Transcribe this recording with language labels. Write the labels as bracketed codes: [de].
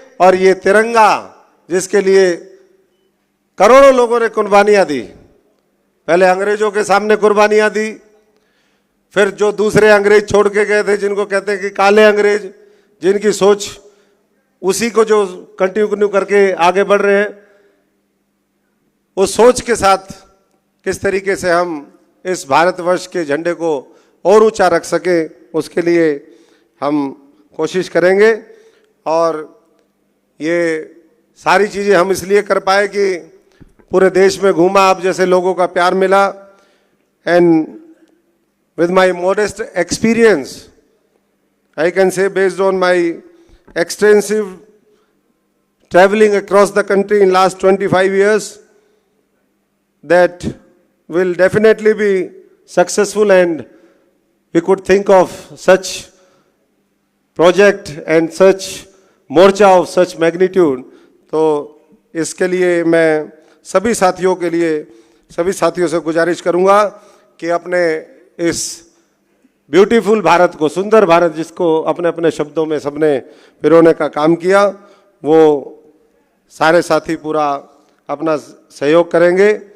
[hi] और ये तिरंगा, जिसके लिए करोड़ों लोगों ने कुर्बानियां दी, पहले अंग्रेजों के सामने कुर्बानियां दी, फिर जो दूसरे अंग्रेज छोड़ के गए थे, जिनको कहते हैं कि काले अंग्रेज, जिनकी सोच उसी को जो कंटिन्यू करके आगे बढ़ रहे हैं, उस सोच के साथ किस तरीके से हम इस भारतवर्ष के झंडे को और ऊंचा रख सके, उसके लिए हम कोशिश करेंगे। और ये सारी चीज़ें हम इसलिए कर पाए कि पूरे देश में घूमा, आप जैसे लोगों का प्यार मिला। [en] And with my modest experience, I can say, based on my extensive traveling across the country in last 25 years, that will definitely be successful, and we could think of such project and such मोर्चा of such magnitude। [hi] तो इसके लिए मैं सभी साथियों के लिए, सभी साथियों से गुजारिश करूंगा कि अपने इस ब्यूटीफुल भारत को, सुंदर भारत जिसको अपने अपने शब्दों में सबने पिरोने का काम किया, वो सारे साथी पूरा अपना सहयोग करेंगे।